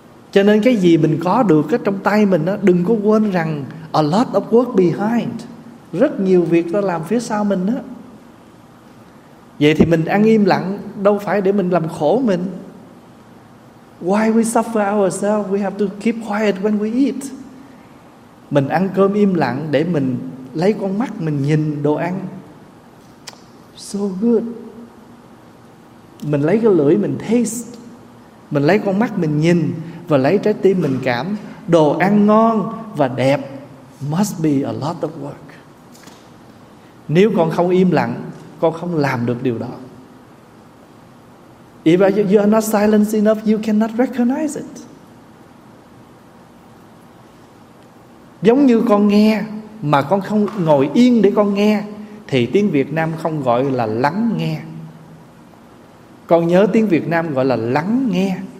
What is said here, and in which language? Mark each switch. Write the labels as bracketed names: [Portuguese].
[Vietnamese] Cho nên cái gì mình có được ở trong tay mình đó, đừng có quên rằng [English] a lot of work behind, [Vietnamese] rất nhiều việc ta làm phía sau mình đó. Vậy thì mình ăn im lặng đâu phải để mình làm khổ mình. [English] Why we suffer ourselves? We have to keep quiet when we eat. [Vietnamese] Mình ăn cơm im lặng để mình lấy con mắt mình nhìn đồ ăn. [English] So good. [Vietnamese] Mình lấy cái lưỡi mình taste, mình lấy con mắt mình nhìn và lấy trái tim mình cảm. Đồ ăn ngon và đẹp [English] must be a lot of work. [Vietnamese] Nếu con không im lặng, con không làm được điều đó. [English] If you are not silent enough, you cannot recognize it. [Vietnamese] Giống như con nghe mà con không ngồi yên để con nghe thì tiếng Việt Nam không gọi là lắng nghe. Con nhớ tiếng Việt Nam gọi là lắng nghe.